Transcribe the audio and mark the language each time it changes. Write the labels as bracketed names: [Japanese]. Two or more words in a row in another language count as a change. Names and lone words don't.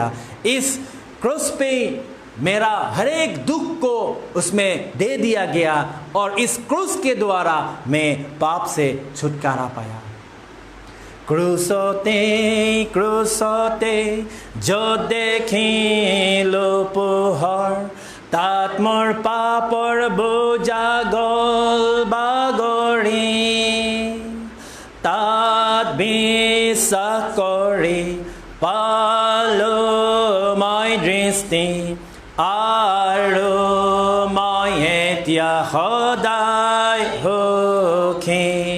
[Hindi] इस क्रॉस पे मेरा हर एक दुख को उसमें दे दिया गया, और इस क्रूस के द्वारा मैं पाप से छुटकारा पाया। [Assamese] ক্ৰুছতে ক্ৰুছতে যো দেখিলোঁ পোহৰ, তাত মোৰ পাপৰ বোজা গল বাগৰি, তাত বিশ্বাস কৰি পালো মই দৃষ্টি, আৰু মই এতিয়া সদায় সুখী।